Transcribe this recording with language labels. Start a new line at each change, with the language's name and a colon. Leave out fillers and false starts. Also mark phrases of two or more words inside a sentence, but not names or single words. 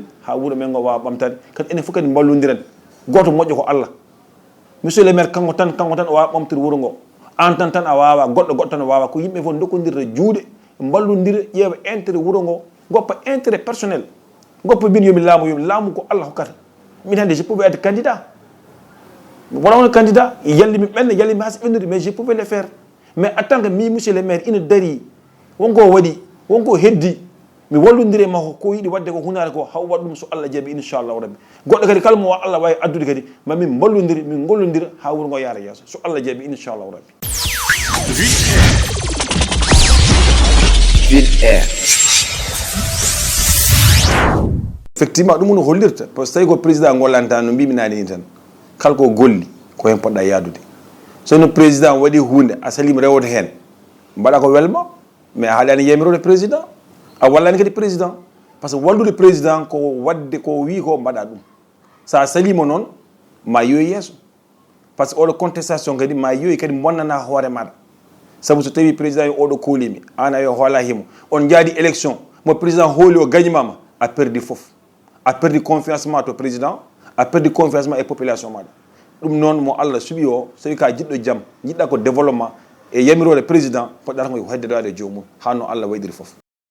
Fula: ha wuuro men ngo wawa ɓamtade kadi enen fof kadi mballodiren goto moƴƴo ko Allah
French: monsieur le maire
Fula: kanko tan o wawa ɓamtude wuuro ngo an tan a wawa goɗɗo tan wawa ko yimɓe fof dokkodirta juuɗe mballodira ƴeewa intérêt wuuro ngo goppa
French: intérêt personnel
Fula: goppa mbin yomi laamu ko Allah hokkata min hannde
French: je pouvais être candidat
Fula: wona won candidat yallimi ɓenne yallimi ha so ɓennude
French: mais je pouvais le faire mais en tant que
Fula: mi
French: monsieur le maire
Fula: ina dari wonko waɗi wonko heddi mi wallodiri e makko ko yiiɗi wadde ko hunare ko haw waɗ ɗum so Allah jaaɓi
Arabic: إن شاء الله ربي
Fula: goɗɗo kadi kala mo Allah wawi addude kadi mamin ballodiri min gollodira ha wuuro ngo yaara yeeso so Allah jaaɓi
Arabic: إن شاء الله ربي. Ville Air.
Fula: Effectivement ɗum no hollirta
French: par ce que
Fula: tawi ko président gollanta no mbimi nani ni tan kala ko golli ko hen poɗɗa yaadude sono président waɗi hunde a salima rewde hen mbaɗa ko welma mais a haalani yamirode président a wallani kadi président
French: par ce que
Fula: wallude président ko wadde ko wi ko mbaɗa ɗum sa salima noon ma yoyi yeeso
French: par ce que
Fula: oɗo contestation kadi ma yoyi kadi bonnana hoore maɗa saabu so tawi président yo oɗo koolimi an a yo hoola himo on jaadi élection mo président hooli o gañimama a perdi foof a perdi confiance ma to président a perdi confiance ma e population maɗa ɗum noon mo Allah suuɓi o so tawi ka jiɗɗo jaam jiɗɗa ko développement e yamirode président poɗɗata ko heddedade e jomum ha no Allah waydiri foof.